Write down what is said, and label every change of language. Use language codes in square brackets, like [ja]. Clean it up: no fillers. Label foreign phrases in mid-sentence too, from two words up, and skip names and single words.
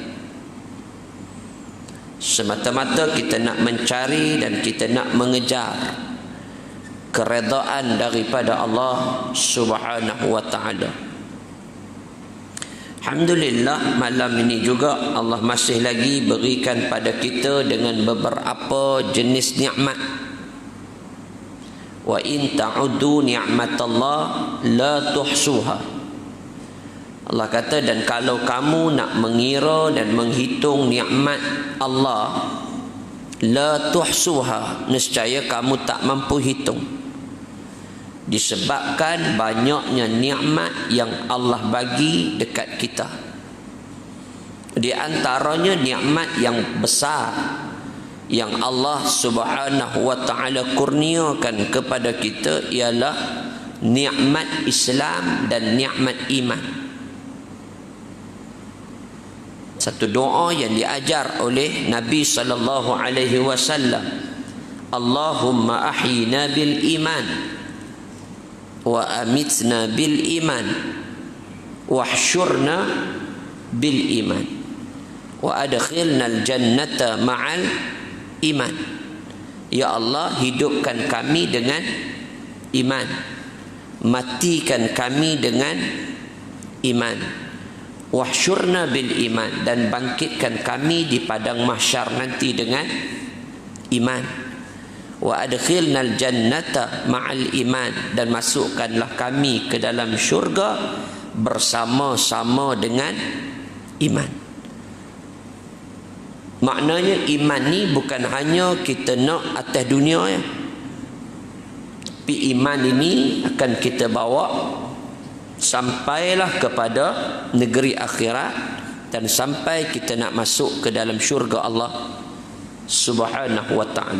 [ms] semata-mata kita nak mencari dan kita nak mengejar keredaan daripada Allah [ar] سبحانه وتعالى. [ms] Alhamdulillah, malam ini juga Allah masih lagi berikan pada kita dengan beberapa jenis nikmat. [ar] وإن تعدوا نعمة الله لا تحصوها. [ms] Allah kata, dan kalau kamu nak mengira dan menghitung nikmat Allah, [ar] لا تحصوها, [ms] nescaya kamu tak mampu hitung. Disebabkan banyaknya nikmat yang Allah bagi dekat kita. Di antaranya nikmat yang besar yang Allah [ar] سبحانه وتعالى [ms] kurniakan kepada kita ialah nikmat Islam dan nikmat iman. Satu doa yang diajar oleh Nabi [ar] صلى الله عليه وسلم, اللهم أحينا بالإيمان وأمتنا بالإيمان واحشرنا بالإيمان وأدخلنا الجنة مع الإيمان. [ms] Ya Allah, hidupkan kami dengan iman, matikan kami dengan iman, [ar] واحشرنا بالإيمان, [ms] dan bangkitkan kami di padang mahsyar nanti dengan iman, [ar] وأدخلنا الجنة مع الإيمان, [ms] dan masukkanlah kami ke dalam syurga bersama-sama dengan iman. Maknanya iman ni bukan hanya kita nak atas dunia ya, tapi iman ini akan kita bawa sampailah kepada negeri akhirat, dan sampai kita nak masuk ke dalam syurga Allah [ar] سبحانه وتعالى.